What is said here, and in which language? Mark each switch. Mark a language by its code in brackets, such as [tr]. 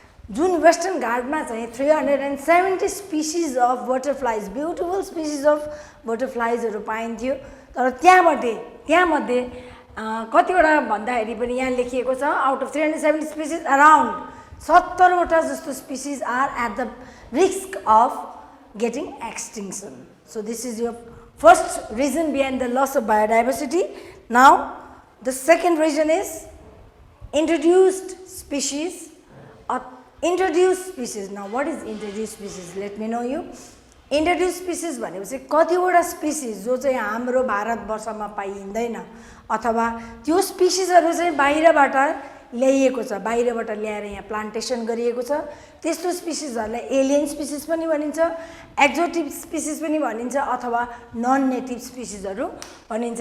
[ne] जुन वेस्टर्न घाटमा चाहिँ [en] 370 species of butterflies [ne] beautiful species of बटरफ्लाइजहरू पाइन्थ्यो. तर त्यहाँमध्ये कतिवटा भन्दाखेरि पनि यहाँ लेखिएको छ आउट अफ 370 स्पिसिज अराउन्ड 70वटा जस्तो species [en] Are at the risk of getting extinction. So this is your first reason behind the loss of biodiversity. Now the second reason is introduced species or introduced species. Now what is introduced species? Let me know you. [ne] Introduced species भनेपछि कतिवटा species जो चाहिँ हाम्रो भारतवर्षमा पाइँदैन अथवा त्यो स्पिसिजहरू चाहिँ बाहिरबाट ल्याइएको छ, बाहिरबाट ल्याएर यहाँ प्लान्टेसन गरिएको छ. त्यस्तो स्पिसिजहरूलाई एलियन स्पिसिज पनि भनिन्छ, एक्जोटिक स्पिसिज पनि भनिन्छ अथवा नन नेटिभ स्पिसिजहरू भनिन्छ.